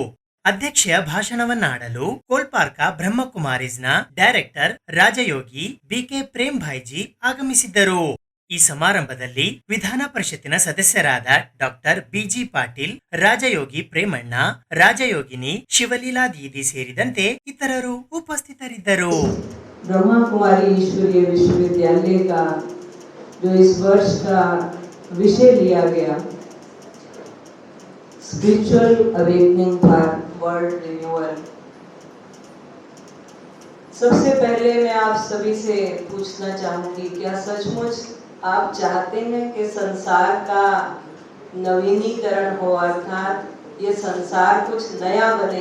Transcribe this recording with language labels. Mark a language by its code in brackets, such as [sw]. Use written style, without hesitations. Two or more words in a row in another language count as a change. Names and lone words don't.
[kn] ಅಧ್ಯಕ್ಷೀಯ ಭಾಷಣವನ್ನಾಡಲು ಕೋಲ್ಪಾರ್ಕ ಬ್ರಹ್ಮಕುಮಾರೀಸ್ನ ಡೈರೆಕ್ಟರ್ ರಾಜಯೋಗಿ BK ಪ್ರೇಮ್ ಭಾಯ್ಜಿ ಆಗಮಿಸಿದ್ದರು. ಈ ಸಮಾರಂಭದಲ್ಲಿ ವಿಧಾನ ಪರಿಷತ್ತಿನ ಸದಸ್ಯರಾದ ಡಾಕ್ಟರ್ BG ಪಾಟೀಲ್, ರಾಜಯೋಗಿ ಪ್ರೇಮಣ್ಣ, ರಾಜಯೋಗಿನಿ ಶಿವಲೀಲಾ ದೀದಿ ಸೇರಿದಂತೆ ಇತರರು ಉಪಸ್ಥಿತರಿದ್ದರು. [hi] ब्रह्मा कुमारी ईश्वरीय विश्वविद्यालय का जो इस वर्ष का विषय लिया गया [en] spiritual awakening for world renewal, [hi] सबसे पहले मैं आप सभी से पूछना चाहूंगी, क्या सचमुच आप चाहते हैं कि संसार का नवीनीकरण हो, अर्थात ये संसार कुछ नया बने?